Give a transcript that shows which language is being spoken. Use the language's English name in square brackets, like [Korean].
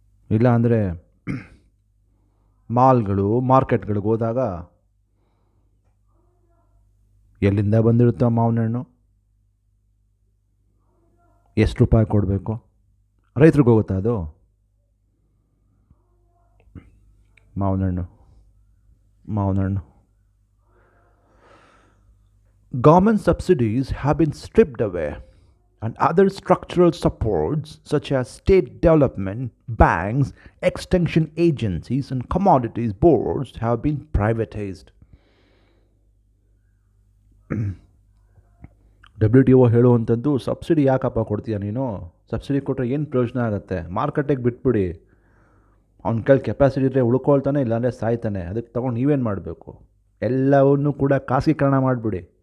[Kannada] ಇಲ್ಲ ಅಂದರೆ ಮಾಲ್ಗಳು, ಮಾರ್ಕೆಟ್ಗಳಿಗೆ ಹೋದಾಗ ಎಲ್ಲಿಂದ ಬಂದಿರುತ್ತೋ ಮಾವಿನ ಹಣ್ಣು, ಎಷ್ಟು ರೂಪಾಯಿ ಕೊಡಬೇಕು, ರೈತರಿಗೆ ಹೋಗುತ್ತಾ ಅದು? ಮಾವಿನ ಹಣ್ಣು ಮಾವಿನ ಹಣ್ಣು [English] Government subsidies have been stripped away, and other structural supports, such as state development, banks, extension agencies, and commodities boards, have been privatized. [Kannada] WTO ಹೇಳುವಂಥದ್ದು, ಸಬ್ಸಿಡಿ ಯಾಕಪ್ಪ ಕೊಡ್ತೀಯ ನೀನು? ಸಬ್ಸಿಡಿ ಕೊಟ್ಟರೆ ಏನು ಪ್ರಯೋಜನ ಆಗುತ್ತೆ? ಮಾರ್ಕೆಟಿಗೆ ಬಿಟ್ಬಿಡಿ. ಅವ್ನ ಕೈಲಿ ಕೆಪಾಸಿಟಿ ಇದ್ದರೆ ಉಳ್ಕೊಳ್ತಾನೆ, ಇಲ್ಲಾಂದರೆ ಸಾಯ್ತಾನೆ. ಅದಕ್ಕೆ ತೊಗೊಂಡು ನೀವೇನು ಮಾಡಬೇಕು? ಎಲ್ಲವನ್ನೂ ಕೂಡ ಖಾಸಗೀಕರಣ ಮಾಡಿಬಿಡಿ.